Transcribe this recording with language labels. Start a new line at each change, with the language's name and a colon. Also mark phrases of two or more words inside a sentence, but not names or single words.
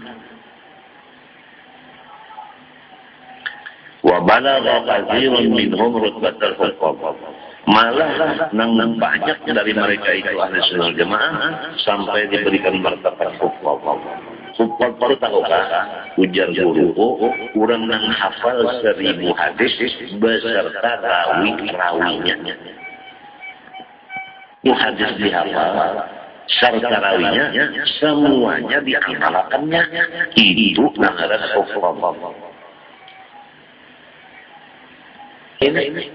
Arabic: Wa balagha katsirun minhum rutbatal hukam.
Indonesian: Malah nang banyak dari mereka itu Ahlussunnah wal Jamaah sampai diberikan martabat hukam. Hukam baru tahukah? Ujar guruku, kurang nang hafal 1000 hadis beserta rawi-rawinya. Itu hadis dihafal, serta rawinya, semuanya diamalkannya. Itu namanya hukam. Ini.